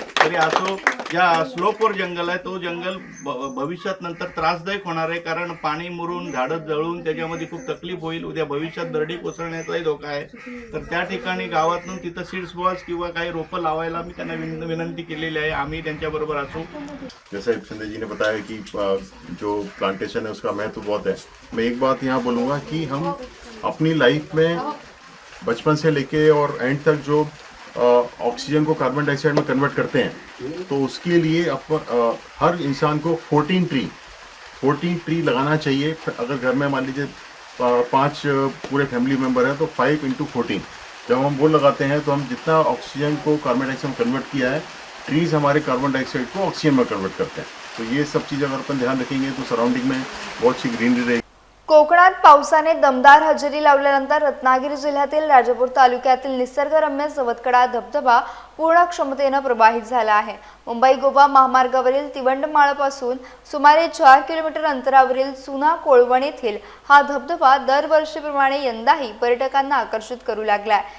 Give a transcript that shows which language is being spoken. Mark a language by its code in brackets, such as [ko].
[mr] तरी असो, ज्या स्लोपवर जंगल आहे तो जंगल भविष्यात नंतर त्रासदायक होणार आहे, कारण पाणी मुरून झाडं जळून त्याच्यामध्ये खूप तकलीफ होईल. उद्या भविष्यात दरडी कोसळण्याचाही धोका आहे. तर त्या ठिकाणी गावातून तिथं सीड्स बॉक्स किंवा काही रोपं लावायला मी त्यांना विनंती केलेली आहे. आम्ही त्यांच्याबरोबर असू. [hi] जैसे संजय जी ने बताया कि जो प्लांटेशन है उसका महत्व बहुत है. मैं एक बात यहाँ बोलूँगा कि हम अपनी लाइफ में बचपन से लेके और एंड तक जो ऑक्सीजन को कार्बन डाइऑक्साइड में कन्वर्ट करते हैं, तो उसके लिए हर इंसान को 14 ट्री लगाना चाहिए. अगर घर में मान लीजिए 5 पूरे फैमिली मेम्बर हैं तो 5 × 14. जब हम वो लगाते हैं तो हम जितना ऑक्सीजन को कार्बन डाइऑक्साइड में कन्वर्ट किया है, ट्रीज हमारे कार्बन डाइऑक्साइड को ऑक्सीजन में कन्वर्ट करते हैं. तो ये सब चीज़ अगर अपन ध्यान रखेंगे तो सराउंडिंग में बहुत सी ग्रीनरी रहेगी. [mr] कोकणात पावसाने दमदार हजेरी लावल्यानंतर रत्नागिरी जिल्ह्यातील राजापूर तालुक्यातील निसर्गरम्य सवतकडा धबधबा पूर्ण क्षमतेने प्रवाहित झाला आहे. मुंबई गोवा महामार्गावरील तिवंडमाळपासून सुमारे 4 किलोमीटर अंतरावरील चुना कोळवण येथील हा धबधबा दरवर्षीप्रमाणे यंदाही पर्यटकांना आकर्षित करू लागला.